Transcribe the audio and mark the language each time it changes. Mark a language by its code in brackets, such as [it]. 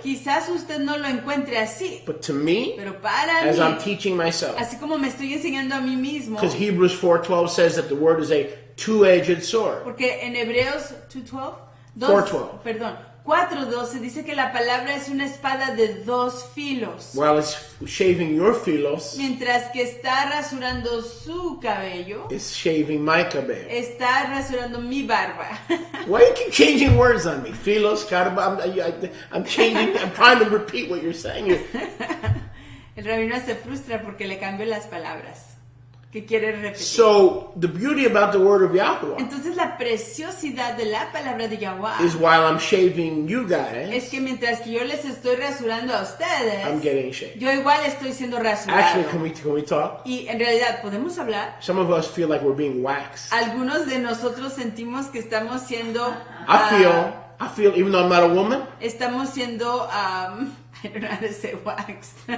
[es] Quizás usted no lo encuentre así, [en] but to me, [es] pero para [en] as I'm [es] mí, [en] teaching myself, [es] así como me estoy enseñando a mí mismo, [en] because Hebrews 4:12 says that the word is a two-edged sword. [es] porque en Hebreos 2:12, 4:12. perdón, 4:12 dice que la palabra es una espada de dos filos. [en] While it's shaving your philos, [es] Mientras que está rasurando su cabello, [en] it's shaving my cabello. [es] está rasurando mi barba. [en] Why do you keep changing words on me? Philos, carba, I'm changing, I'm trying to repeat what you're saying. [es] El rabino se frustra porque le cambio las palabras que quiere repetir. [en] So, the beauty about the word of Yahweh [es] Entonces la preciosidad de la palabra de Yahweh [en] is while I'm shaving you guys, [es] es que mientras que yo les estoy rasurando a [en] I'm [es] ustedes, [en] getting shaved. [es] yo igual estoy siendo [en] Actually, [es] rasurado. [en] can we talk? [es] Y en realidad, ¿podemos hablar? [en] Some of us feel like we're being waxed. [es] Algunos de nosotros sentimos que estamos siendo... [en] I feel, even though I'm not a woman, [es] Estamos siendo... [en] I don't know how to say waxed.